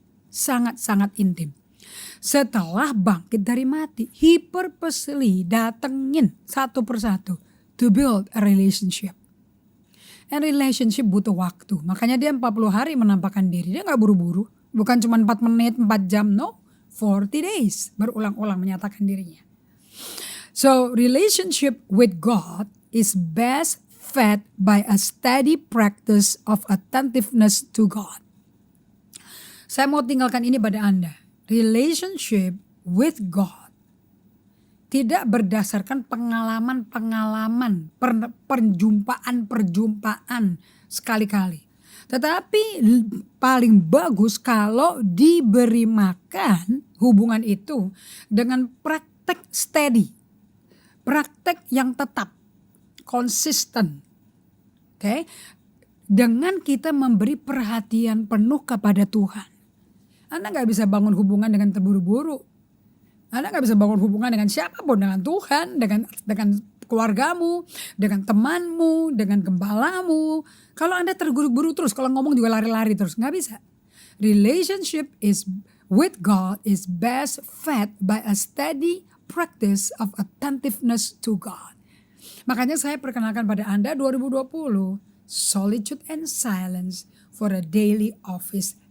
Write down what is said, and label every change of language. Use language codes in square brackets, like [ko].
[id] Sangat-sangat intim. Setelah bangkit dari mati, [en] he purposely [id] datengin satu persatu [en] to build a relationship. [id] And relationship butuh waktu. Makanya dia 40 hari menampakkan diri. Dia gak buru-buru. Bukan cuma 4 menit, 4 jam. [en] No, 40 days. [id] Berulang-ulang menyatakan dirinya. [en] So relationship with God is best fed by a steady practice of attentiveness to God. [id] Saya mau tinggalkan ini pada Anda. [en] Relationship with God [id] tidak berdasarkan pengalaman-pengalaman, perjumpaan-perjumpaan sekali-kali. Tetapi paling bagus kalau diberi makan hubungan itu dengan praktek steady. Praktek yang tetap, konsisten. Oke? Dengan kita memberi perhatian penuh kepada Tuhan. Anda gak bisa bangun hubungan dengan terburu-buru. Anda gak bisa bangun hubungan dengan siapapun, dengan Tuhan, dengan keluargamu, dengan temanmu, dengan gembalamu. Kalau Anda terburu-buru terus, kalau ngomong juga lari-lari terus, gak bisa. [en] Relationship is with God is best fed by a steady practice of attentiveness to God. [id] Makanya saya perkenalkan pada Anda 2020, [en] solitude and silence for a daily office.